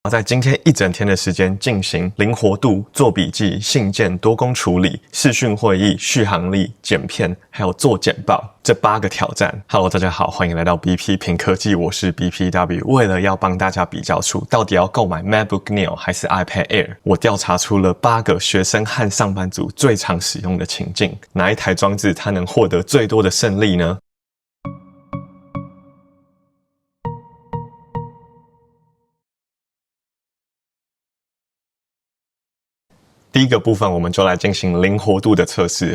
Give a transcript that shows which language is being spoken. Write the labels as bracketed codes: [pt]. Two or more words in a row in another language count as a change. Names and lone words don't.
[zh] 在今天一整天的時間進行靈活度、做筆記、信件、多工處理、視訊會議、續航力、剪片，還有做簡報這8個挑戰。Hello， 大家好，歡迎來到 BP 品科技，我是 BPW。為了要幫大家比較出到底要購買 MacBook Neo 還是 iPad Air， 我調查出了8個學生和上班族最常使用的情境，哪一台裝置它能獲得最多的勝利呢？第一個部分，我們就來進行靈活度的測試。